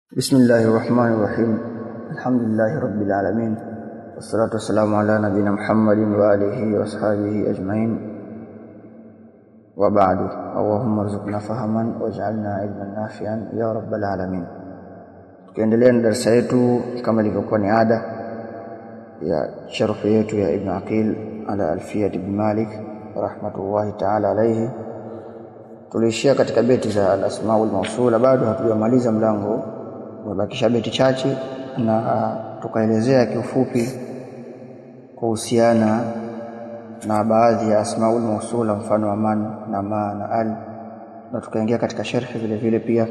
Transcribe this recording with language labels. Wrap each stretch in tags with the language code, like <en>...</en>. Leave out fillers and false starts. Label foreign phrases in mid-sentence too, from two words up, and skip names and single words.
<ar>بسم الله الرحمن الرحيم. الحمد لله رب العالمين، والصلاة والسلام على نبينا محمد وآله وأصحابه أجمعين، وبعد. اللهم ارزقنا فهما واجعلنا علما نافعا يا رب العالمين.</ar> <sw>Tukiendelea na darasa yetu kama ilivyokuwa ni ada ya sharh yetu ya Ibn Aqil ala Alfiyat ibn Malik</sw> <ar>رحمة الله تعالى عليه,</ar> <sw>tulishia katika beti za</sw> <ar>الأسماء الموصولة.</ar> <sw>Bado hatujamaliza mlango, umebakisha beti chache, na tukaelezea kiufupi kuhusiana na baadhi ya</sw> <ar>الأسماء الموصولة,</ar> <sw>mfano wa man na ma na al, na tukaingia katika sharhi vile vile pia.</sw>